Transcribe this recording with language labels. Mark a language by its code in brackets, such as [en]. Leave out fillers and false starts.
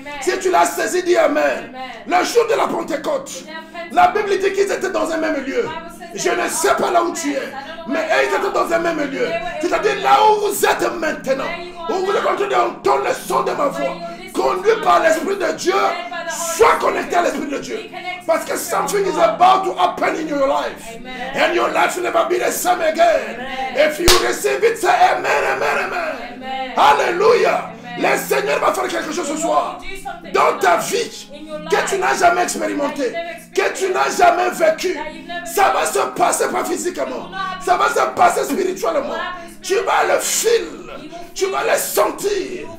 [fr] Si tu l'as saisi, dis Amen. Le jour de la Pentecôte, la Bible dit qu'ils étaient dans un même lieu. Je ne sais pas là où tu es, mais eux, ils étaient dans un même lieu. C'est-à-dire là où vous êtes maintenant, où vous êtes en train d'entendre le son de ma voix, conduit par l'Esprit de Dieu, sois connecté à l'Esprit de Dieu. Parce que [en] something is about to happen in your life. And your life will never be the same again. If you receive it, say amen, amen, amen. Hallelujah. [fr] Le Seigneur va faire quelque chose ce soir dans ta vie que tu n'as jamais expérimenté, que tu n'as jamais vécu. Ça va se passer pas physiquement, ça va se passer spirituellement. Tu vas le filer, tu vas le sentir.